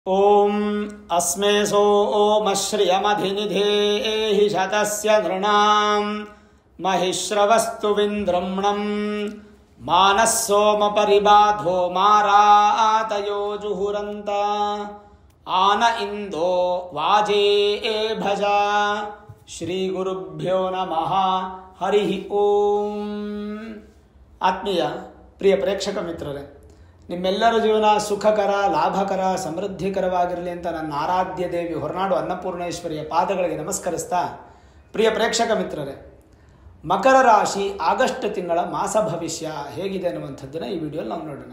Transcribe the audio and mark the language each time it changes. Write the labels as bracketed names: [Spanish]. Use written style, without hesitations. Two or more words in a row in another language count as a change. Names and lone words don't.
[Sanskrit] ಓಂ ಅಸ್ಮೇ ಸೋಮಶ್ರಿಯಮಧಿನಿಧೇಹಿ ಶತಸ್ಯ ನೃಣಾಂ ಮಹಿಶ್ರವಸ್ತು ವಿಂದ್ರಮ್ಣಂ ಮಾನಃ ಸೋಮ ಪರಿಬಾಧೋ ಮಾರಾತಯೋ ಜುಹುರಂತ ಆನ ಇಂದೋ ವಾಜೇ ಭಜ. ಶ್ರೀ ಗುರುಭ್ಯೋ ನಮಃ. ಹರಿ ಓಂ. [Kannada] ಆತ್ಮೀಯ ಪ್ರಿಯ ಪ್ರೇಕ್ಷಕ ಮಿತ್ರರೇ, ನಿಮ್ಮೆಲ್ಲರ ಜೀವನ ಸುಖಕರ, ಲಾಭಕರ, ಸಮೃದ್ಧಿಕರವಾಗಿರಲಿ ಅಂತ ನನ್ನ ಆರಾಧ್ಯ ದೇವಿ ಹೊರನಾಡು ಅನ್ನಪೂರ್ಣೇಶ್ವರಿಯ ಪಾದಗಳಿಗೆ ನಮಸ್ಕರಿಸ್ತಾ, ಪ್ರಿಯ ಪ್ರೇಕ್ಷಕ ಮಿತ್ರರೇ, ಮಕರ ರಾಶಿ ಆಗಸ್ಟ್ ತಿಂಗಳ ಮಾಸ ಭವಿಷ್ಯ ಹೇಗಿದೆ ಅನ್ನುವಂಥದ್ದನ್ನು ಈ ವಿಡಿಯೋಲಿ ನಾವು ನೋಡೋಣ.